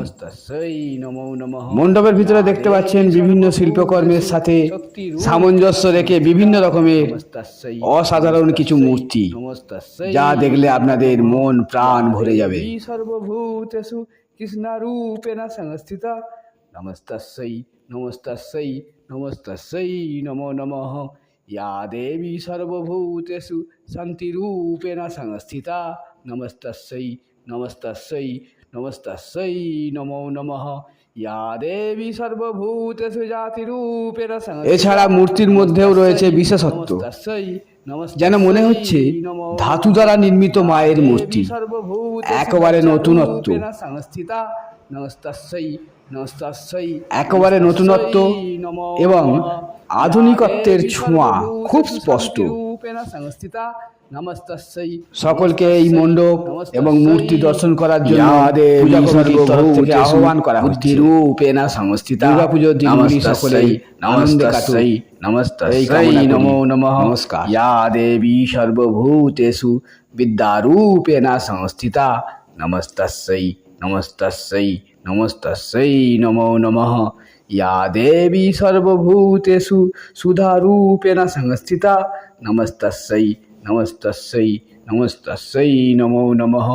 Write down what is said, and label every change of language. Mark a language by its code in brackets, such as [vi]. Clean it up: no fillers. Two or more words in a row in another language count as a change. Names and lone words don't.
[bn] মণ্ডপের ভিতরে দেখতে পাচ্ছেন বিভিন্ন শিল্পকর্মের সাথে সামঞ্জস্য রেখে বিভিন্ন রকমের অসাধারণ কিছু মূর্তি, যা দেখলে আপনাদের মন প্রাণ ভরে যাবে। [sa] সর্বভূতেষু কৃষ্ণারূপেণ সংস্থিতা নমস্তস্যৈ নমস্তস্যৈ নমস্তস্যৈ নমো নমঃ। या देवी सर्वभूतेषु शान्तिरूपेण संस्थिता नमस्तस्यै नमस्तस्यै नमस्तस्यै नमो नमः। या देवी सर्वभूतेषु जातिरूपेण संस्थिता। [bn] এছাড়া মূর্তির মধ্যেও রয়েছে বিশেষত্ব, যেন মনে হচ্ছে ধাতু দ্বারা নির্মিত মায়ের মূর্তি, একেবারে নতুনত্ব। একেবারে নতুনত্ব এবং আধুনিকত্বের ছোঁয়া খুব স্পষ্ট। সকলকে এই মণ্ডপ এবং মূর্তি দর্শন করার জন্য আহ্বান করা হচ্ছে। দুর্গাপুজোর দিনগুলি সকলেই আনন্দে কাটুক। [sa] নমস্তস্যৈ নমো নমঃ। নমস্কার। या देवी सर्वभूतेषु विद्यारूपेण संस्थिता नमस्तस्यै नमस्तस्यै नमस्तस्यै नमो नमः। या देवी सर्वभूतेषु सुधारूपेण संस्थिता नमस्तस्यै नमस्तस्यै नमस्तस्यै नमो नमः।